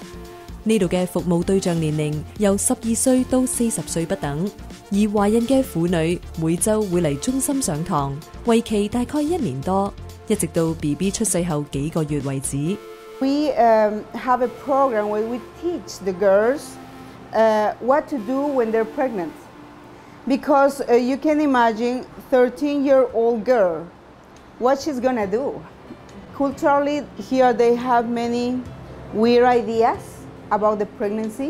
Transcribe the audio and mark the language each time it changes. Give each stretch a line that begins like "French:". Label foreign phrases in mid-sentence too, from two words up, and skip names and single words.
Cantonese: 呢度嘅服務對象年齡由12歲到40歲不等，而懷孕嘅婦女每週會嚟中心上堂，為期大概1年多，一直到 BB 出世後幾個月為止。
English: We have a program where we teach the girls what to do when they're pregnant. Because you can imagine 13-year-old girl, what she's gonna do. Culturally, here they have many weird ideas about the pregnancy.